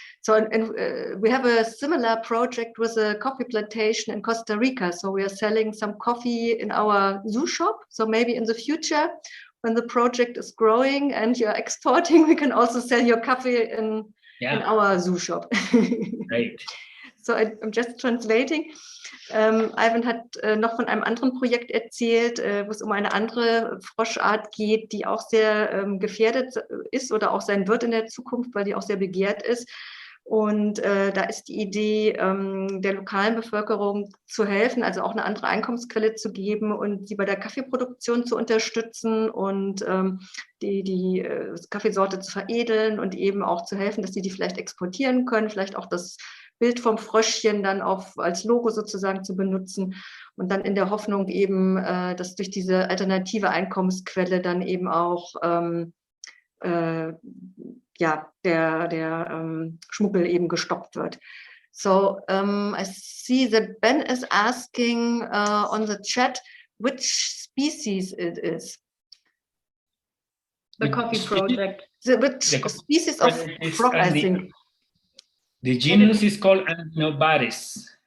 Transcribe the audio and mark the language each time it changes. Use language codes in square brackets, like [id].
[en] So and we have a similar project with a coffee plantation in Costa Rica. So we are selling some coffee in our zoo shop. So maybe in the future, when the project is growing and you're exporting, we can also sell your coffee in our zoo shop. Right. So I'm just translating. [de] Ivan hat noch von einem anderen Projekt erzählt, wo es um eine andere Froschart geht, die auch sehr gefährdet ist oder auch sein wird in der Zukunft, weil die auch sehr begehrt ist. Und da ist die Idee, der lokalen Bevölkerung zu helfen, also auch eine andere Einkommensquelle zu geben und sie bei der Kaffeeproduktion zu unterstützen und die Kaffeesorte zu veredeln und eben auch zu helfen, dass die vielleicht exportieren können, vielleicht auch das Bild vom Fröschchen dann auch als Logo sozusagen zu benutzen und dann in der Hoffnung eben, dass durch diese alternative Einkommensquelle dann eben auch der Schmuggel eben gestoppt wird. [en] So I see that Ben is asking on the chat which species it is. The coffee project. Which species of frog, I think. The genus is called Andinobaris.